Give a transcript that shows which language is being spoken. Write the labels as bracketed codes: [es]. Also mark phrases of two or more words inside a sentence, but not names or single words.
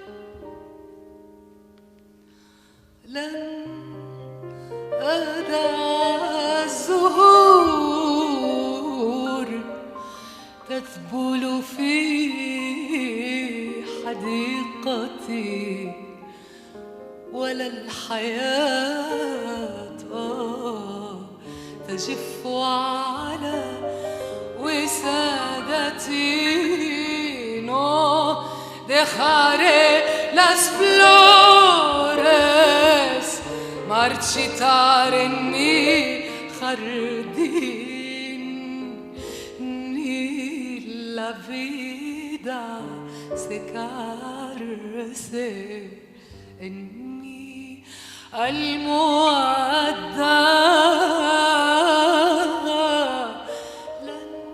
[ar] لن أدع الزهور تذبل في حديقتي، ولا الحياة تجف على وسادتي. [es] No dejaré las flores marchitar en mi jardín, ni la vida secarse en mi المودة. [ar] لن